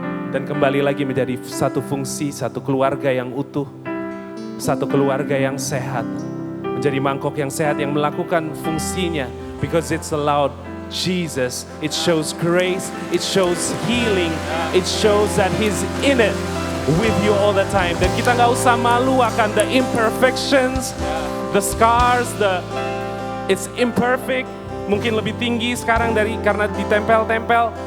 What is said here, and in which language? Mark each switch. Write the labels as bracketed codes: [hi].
[id] Dan kembali lagi menjadi satu fungsi, satu keluarga yang utuh, satu keluarga yang sehat. Menjadi mangkok yang sehat yang melakukan fungsinya. [en] Because it's allowed Jesus, it shows grace, it shows healing, it shows that He's in it with you all the time. [id] Dan kita gak usah malu akan [en] the imperfections, the scars, it's imperfect. [id] Mungkin lebih tinggi sekarang karena ditempel-tempel.